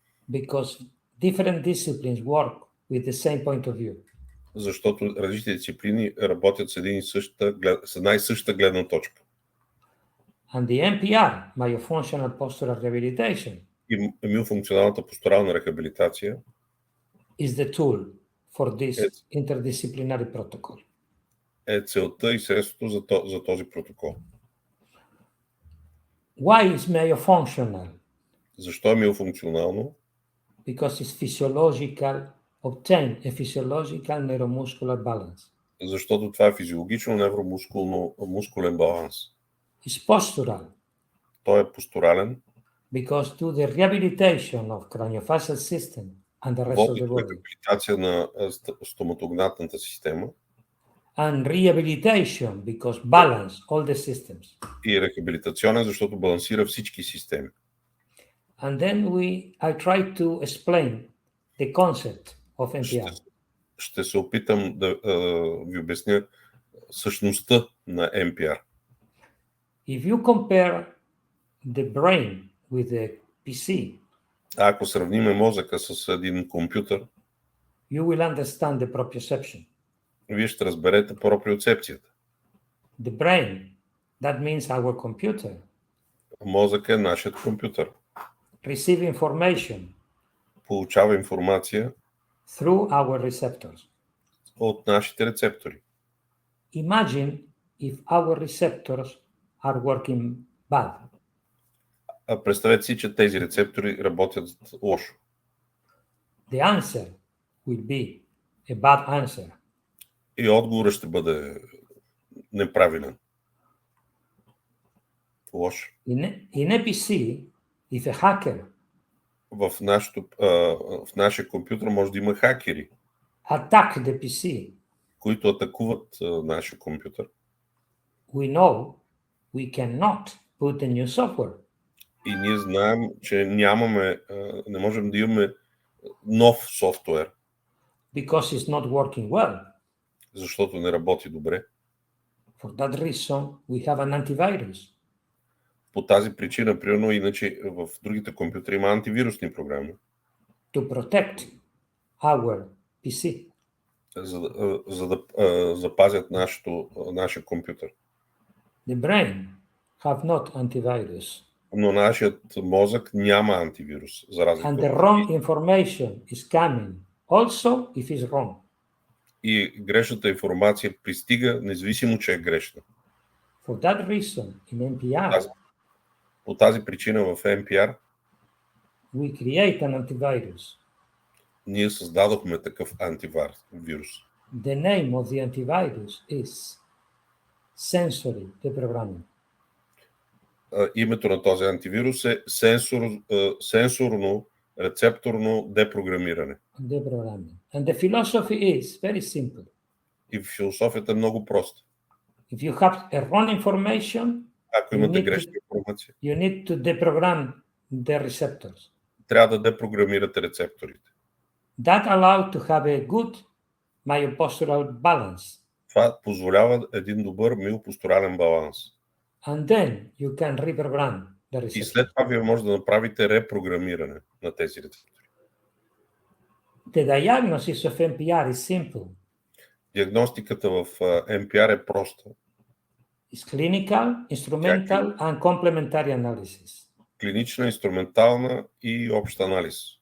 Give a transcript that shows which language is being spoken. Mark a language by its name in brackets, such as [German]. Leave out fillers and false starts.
[English] because different disciplines work with the same point of view. [Bulgarian] Защото различните дисциплини работят с една и съща гледна точка. [English] And the M.P.R, Miofunctional Postural Rehabilitation, [Bulgarian] И миофункционалната постурална рехабилитация [English] is the tool for this interdisciplinary protocol. [Bulgarian] Е целта и средството за този протокол. [English] Why is myofunctional? [Bulgarian] Защо е миофункционално? [English] Because it's physiological, obtain a physiological neuromuscular balance. [Bulgarian] Защото това е физиологично невромускулен баланс. [English] It's postural. [Bulgarian] Той е постурален. [English] Because to the rehabilitation of craniofacial system and the rest of [Bulgarian] Води [English] the [Bulgarian] до [English] body. [Bulgarian] рехабилитация на стоматогнатната система. [English] And rehabilitation because balance all the systems. [Bulgarian] И рехабилитационен, защото балансира всички системи. [English] And then I try to explain the concept of M.P.R. [Bulgarian] Ще се опитам да ви обясня същността на M.P.R. [English] If you compare the brain with the PC, [Bulgarian] Ако сравним мозъка с един компютър, [English] you will understand the proprioception. [Bulgarian] вие ще разберете проприоцепцията. [English] The brain, that means our computer, [Bulgarian] Мозък е нашият компютър. [English] receive information [Bulgarian] Получава информация [English] through our receptors. [Bulgarian] от нашите рецептори. [English] Imagine if our receptors are working bad. [Bulgarian] Представете си, че тези рецептори работят лошо. [English] The answer will be a bad answer. [Bulgarian] И отговорът ще бъде неправилен. Лош. [English] In a PC, if a hacker [Bulgarian] В нашия компютър може да има хакери, [English] attack the PC, [Bulgarian] които атакуват нашия компютър. [English] we know we cannot put a new software [Bulgarian] И ние знаем, че не можем да имаме нов софтуер, [English] because it's not working well. [Bulgarian] защото не работи добре. [English] For that reason, we have an antivirus. [Bulgarian] По тази причина, примерно, иначе в другите компютри има антивирусни програми, [English] To protect our PC. [Bulgarian] за да запазят нашия компютър. [English] The brain have not antivirus. [Bulgarian] Но нашият мозък няма антивирус, за разлика [English] And [Bulgarian] от [English] the wrong information is coming also if it's wrong. [Bulgarian] И грешната информация пристига, независимо, че е грешна. [English] For that reason, in M.P.R, [Bulgarian] По тази причина в M.P.R [English] we create an antivirus. [Bulgarian] ние създадохме такъв антивирус. [English] The name of the antivirus is sensory deprogramming. [Bulgarian] Името на този антивирус е сенсорно рецепторно депрограмиране. [English] Deprogramming. And the philosophy is very simple. [Bulgarian] И философията е много проста. [English] If you have a wrong information, [Bulgarian] Ако имате грешна информация, [English] you need to deprogram the receptors. [Bulgarian] трябва да депрограмирате рецепторите. [English] That allows to have a good myopostural balance. [Bulgarian] Това позволява един добър миопостурален баланс. [English] And then you can reprogram the [Bulgarian] И [English] receptors. [Bulgarian] след това вие може да направите репрограмиране на тези рецептори. [English] The diagnosis of M.P.R is simple. [Bulgarian] Диагностиката в M.P.R е проста. [English] It's clinical, instrumental, and complementary analysis. [Bulgarian] Клинична, инструментална и общ анализ.